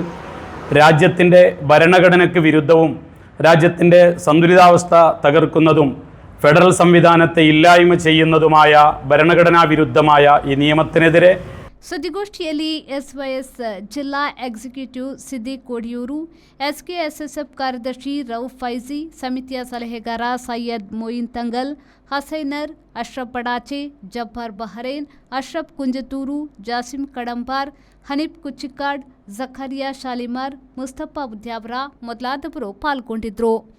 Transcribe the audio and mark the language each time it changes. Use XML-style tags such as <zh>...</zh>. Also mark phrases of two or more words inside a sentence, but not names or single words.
<ml>രാജ്യത്തിൻ്റെ ഭരണഘടനയ്ക്ക് വിരുദ്ധവും രാജ്യത്തിൻ്റെ സന്തുലിതാവസ്ഥ തകർക്കുന്നതും ഫെഡറൽ സംവിധാനത്തെ ഇല്ലായ്മ ചെയ്യുന്നതുമായ ഭരണഘടനാ വിരുദ്ധമായ ഈ നിയമത്തിനെതിരെ</ml> <kn>ಸುದ್ದಿಗೋಷ್ಠಿಯಲ್ಲಿ ಎಸ್ವೈಎಸ್ ಜಿಲ್ಲಾ ಎಕ್ಸಿಕ್ಯೂಟಿವ್ ಸಿದ್ದಿಕ್ ಕೋಡಿಯೂರು, ಎಸ್ಕೆಎಸ್ಎಸ್ಎಫ್ ಕಾರ್ಯದರ್ಶಿ ರೌಫ್ ಫೈಜಿ, ಸಮಿತಿಯ ಸಲಹೆಗಾರ ಸೈಯದ್ ಮೊಯಿನ್ ತಂಗಲ್, ಹಸೈನರ್, ಅಶ್ರಫ್ ಪಡಾಚೆ, ಜಬ್ಬಾರ್ ಬಹರೇನ್, ಅಶ್ರಫ್ ಕುಂಜತೂರು, ಜಾಸಿಂ ಕಡಂಬಾರ್, ಹನೀಫ್ ಕುಚ್ಚಿಕಾಡ್, ಜಖರಿಯಾ ಶಾಲಿಮಾರ್, ಮುಸ್ತಫಾ ಉದ್ಯಾವರ ಮೊದಲಾದವರು ಪಾಲ್ಗೊಂಡಿದ್ದರು.</kn>